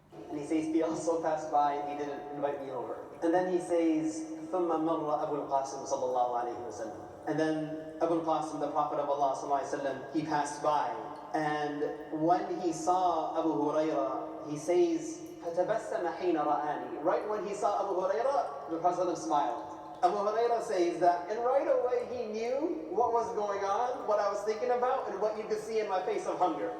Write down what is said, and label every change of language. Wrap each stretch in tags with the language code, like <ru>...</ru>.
<en>And he says, he also passed by and he didn't invite me over. And then he says,</en> <ar>ثُمَّ مَرَّ أَبُو الْقَاسِمُ صَلَّى اللَّهُ عَلَيْهِ وَسَلَّمَ.</ar> <en>And then Abu al-Qasim, the Prophet of Allah sallallahu alaihi wasallam, he passed by. And when he saw Abu Hurayra, he says,</en> <ar>فَتَبَسَّمَ حِينَ رَآنِي.</ar> <en>Right when he saw Abu Hurayra, the Prophet smiled. Abu Hurayra says that, and right away he knew what was going on, what I was thinking about, and what you could see in my face of hunger.</en>